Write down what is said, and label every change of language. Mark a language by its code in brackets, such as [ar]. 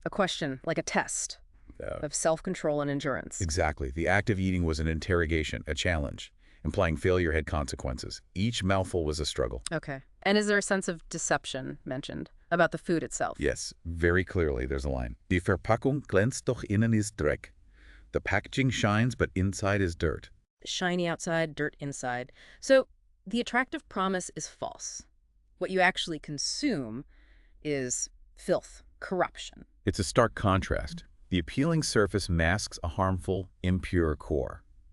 [en] A question, like a test of self-control and endurance. Exactly. The act of eating was an interrogation, a challenge, implying failure had consequences. Each mouthful was a struggle. Okay. And is there a sense of deception mentioned about the food itself? Yes, very clearly there's a line. [de] Die Verpackung glänzt, doch innen ist Dreck. [en] The packaging shines, but inside is dirt. Shiny outside, dirt inside. So the attractive promise is false. What you actually consume is filth, corruption. It's a stark contrast. The appealing surface masks a harmful, impure core.